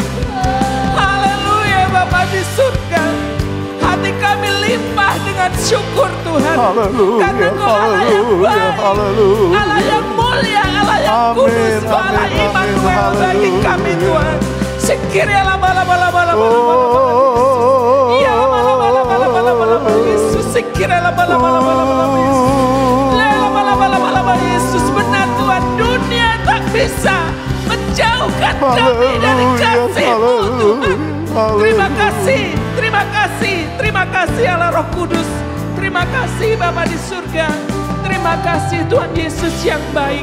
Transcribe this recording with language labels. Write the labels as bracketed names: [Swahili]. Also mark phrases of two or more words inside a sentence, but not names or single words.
[Indonesian] Haleluya Bapa di surga. Hati kami limpah dengan syukur Tuhan. Haleluya, Karena Engkau Allah yang haleluya, baik, haleluya. Allah yang mulia, Allah yang Amin, kudus, Allah amin, Immanuel amin, bagi kami haleluya. Tuhan. Sekiranya bala-bala-bala-bala. Oh, Iya bala-bala-bala-bala Yesus. Sekiranya bala-bala-bala Yesus. Bala-bala-bala Yesus. Benar Tuhan, dunia tak bisa menjauhkan kami dari kasih-Mu Tuhan. Terima kasih, terima kasih, terima kasih Allah Roh Kudus. Terima kasih Bapa di surga. Terima kasih Tuhan Yesus yang baik.